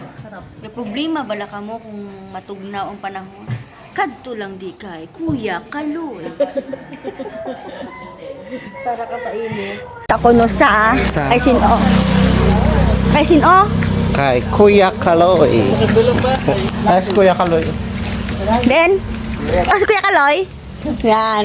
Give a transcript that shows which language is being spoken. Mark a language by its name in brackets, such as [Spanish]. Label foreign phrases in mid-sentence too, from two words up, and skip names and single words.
[Hiligaynon] May problema bala ka mo kung matugnaw ang panahon? Kadto lang di kay Kuya Kaloy. Para ka painit. Ako no sa kay sino? Kay sino? Kay Kuya Kaloy. Ay, si Kuya Kaloy. Den? Si Kuya Kaloy? Yan.